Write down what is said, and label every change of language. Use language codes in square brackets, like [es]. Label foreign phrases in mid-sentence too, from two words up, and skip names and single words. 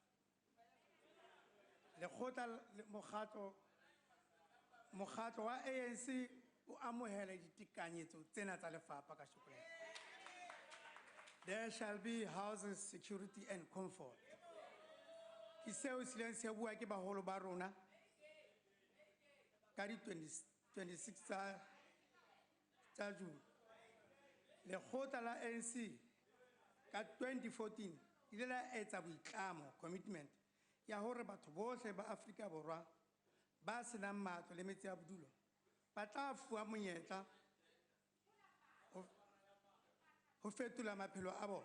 [st] Lekgotla mokgatlo wa ANC o amohela ditekanyetso tsena tsa lefapha ka shukela. [en] There shall be houses, security and comfort. [st] Ke seo se leng se bua ke baholo ba rona ka di 26 tsa June. Lekgotla la ANC ka 2014 ile la etsa boitlamo, commitment ya hore batho bohle ba Afrika Borwa ba senang matlo le metsi a bodulo ba tla fuwa monyetla ho fetola maphelo a bona.